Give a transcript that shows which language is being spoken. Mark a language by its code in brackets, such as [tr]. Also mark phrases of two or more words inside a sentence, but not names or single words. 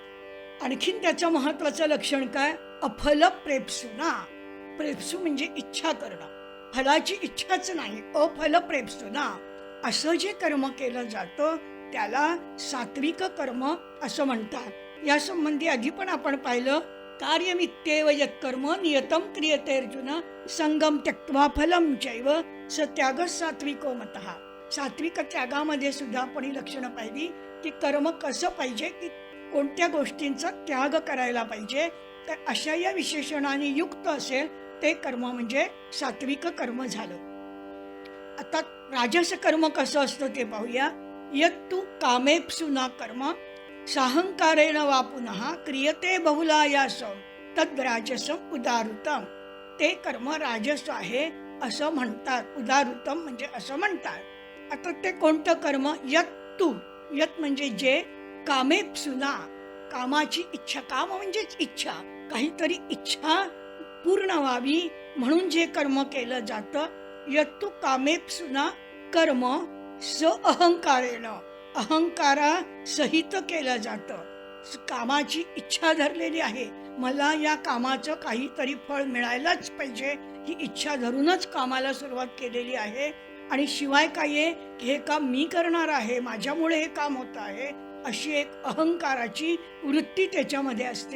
[mr] आणखीन त्याचं महत्वाचं लक्षण काय, [sa] अफल प्रेप्सुना, [mr] प्रेप्सू म्हणजे इच्छा करणं, फलाची इच्छाच नाही, [sa] अफल प्रेप्सुना, [mr] असं जे कर्म केलं जातं त्याला सात्विक कर्म असं म्हणतात. या संबंधी आधी पण आपण पाहिलं, [sa] कार्यमित्येव यत्कर्म नियतम क्रियते अर्जुन संगम त्यक्त्वा फलम चैव स त्याग सात्विको मतः. [mr] सात्विक त्यागामध्ये सुद्धा आपण ही लक्षणं पाहिली की कर्म कसं पाहिजे, की कोणत्या गोष्टींचा त्याग करायला पाहिजे. तर अशा या विशेषणाने युक्त असेल ते कर्म म्हणजे सात्विक कर्म झालं. आता राजस कर्म कसं असतं ते पाहूया. [sa] यत्तु कामेप्सुना कर्म साहंकारेण वा पुनः क्रियते बहुलायासम तद् राजसम उदारुतम. [mr] ते कर्म राजस आहे असं म्हणतात, उदारुतम म्हणजे असं म्हणतात. आता ते कोणतं कर्म, यत्तु, यत म्हणजे जे, कामेप्सुना कामाची इच्छा, काम म्हणजेच इच्छा, काहीतरी इच्छा पूर्ण व्हावी म्हणून जे कर्म केलं जातं. [sa] यत्तु कामेप्सुना कर्म स अहंकारेण, [mr] अहंकारा सहित केलं जातं. कामाची इच्छा धरलेली आहे, मला या कामाचं काहीतरी फळ मिळायलाच पाहिजे, ही इच्छा धरूनच कामाला सुरुवात केलेली आहे. आणि शिवाय काय आहे, हे काम मी करणार आहे, माझ्यामुळे हे काम होत आहे अशी एक अहंकाराची वृत्ती त्याच्यामध्ये असते.